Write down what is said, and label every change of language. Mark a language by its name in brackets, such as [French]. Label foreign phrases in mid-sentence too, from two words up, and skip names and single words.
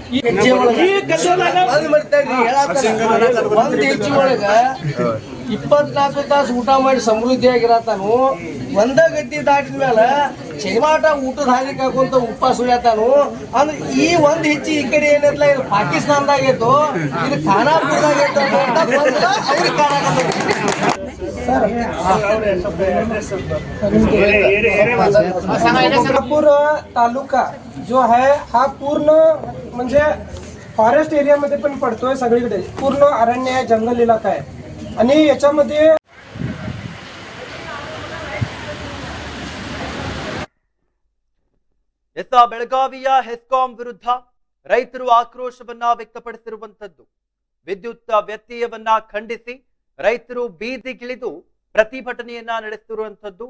[Kannada] ಒಂದ್ ಹೆಜ್ಜೆ ಒಳಗ 24 ತಾಸು ಊಟ ಮಾಡಿ ಸಮೃದ್ಧಿಯಾಗಿರತಾನು ಒಂದ ಗದ್ದಿ ದಾಟಿದ ಮೇಲೆ ಚೈಮಾಟ ಊಟದ ಹಾದಿ ಕಾಕೊಂತ ಉಪವಾಸ ಉಳಿಯತಾನು ಅಂದ್ರೆ ಈ ಒಂದ್ ಹೆಜ್ಜೆ ಈ ಕಡೆ ಏನೈತಲ್ಲ ಇದು ಪಾಕಿಸ್ತಾನದಾಗೈತು ಇದು ಖಾನಾಪುರದಾಗೈತು [Marathi] खानापूर तालुका [Hindi] जो है [Marathi] हा पूर्ण म्हणजे फॉरेस्ट एरियामध्ये पण पडतोय सगळीकडे पूर्ण अरण्य आहे जंगल इलाका आहे आणि याच्यामध्ये [Kannada] ಬೆಳಗಾವಿಯ ಹೆಸ್ಕಾಂ ವಿರುದ್ಧ ರೈತರು ಆಕ್ರೋಶವನ್ನ ವ್ಯಕ್ತಪಡಿಸಿರುವಂತದ್ದು ವಿದ್ಯುತ್ ವ್ಯತ್ಯಯವನ್ನ ಖಂಡಿಸಿ ರೈತರು ಬೀದಿಗಿಳಿದು ಪ್ರತಿಭಟನೆಯನ್ನ ನಡೆಸುತ್ತಿರುವಂತದ್ದು.